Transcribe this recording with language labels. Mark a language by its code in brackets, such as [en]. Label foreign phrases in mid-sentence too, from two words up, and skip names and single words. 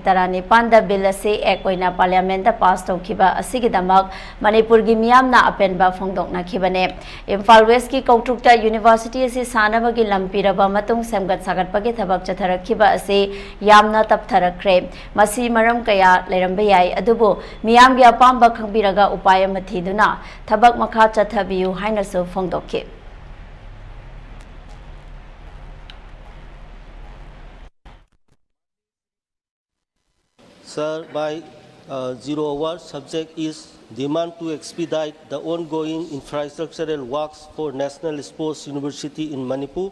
[mni] Tarani Panda Bill ase ekoina Parliament da pass tawkiba asigidamak Manipur gi miyamna apenba phongdokna khibane Imphal West ki Kautrukta University ase sanabagi lampiraba matung semgat sagatpagi thabak chatharakhiba ase yamna taptharakhre masi maram kaya leramba yai adubu miyam gi apamba khangbiraga upay ama thiduna thabak makha chathabiyu hainasu phongdokhi [en] Sir, by 0 hour, subject is demand to expedite the ongoing infrastructural works for National Sports University in Manipur.